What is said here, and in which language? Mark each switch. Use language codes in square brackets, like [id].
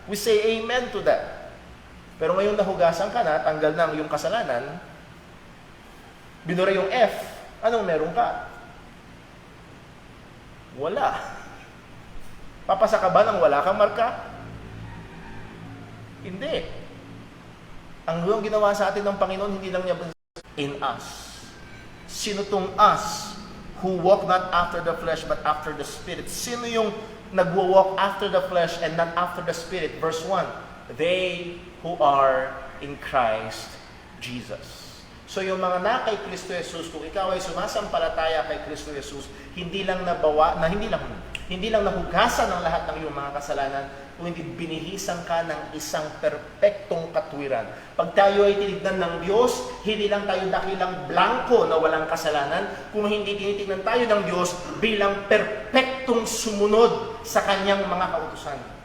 [en] We say amen to that. [tl] Pero ngayon nahugasan ka na, tanggal na yung kasalanan, binura yung F, anong meron ka? Wala. Papasa ka ba nang wala kang marka? Hindi. Ang ginawa sa atin ng Panginoon, hindi lang niya in us. Sino tong us [en] who walk not after the flesh but after the Spirit. [tl] Sino yung nagwo-walk [en] after the flesh and not after the Spirit? Verse 1, they who are in Christ Jesus. [tl] So yung mga na kay Kristo Jesus, kung ikaw ay sumasampalataya kay Kristo Jesus, hindi lang nahugasan ng lahat ng iyong mga kasalanan, kundi binihisan ka ng isang perpektong katwiran. Pag tayo ay tinignan ng Diyos, hindi lang tayo dakilang blanco na walang kasalanan, kung hindi tinitignan tayo ng Diyos bilang perpektong sumunod sa kanyang mga kautusan.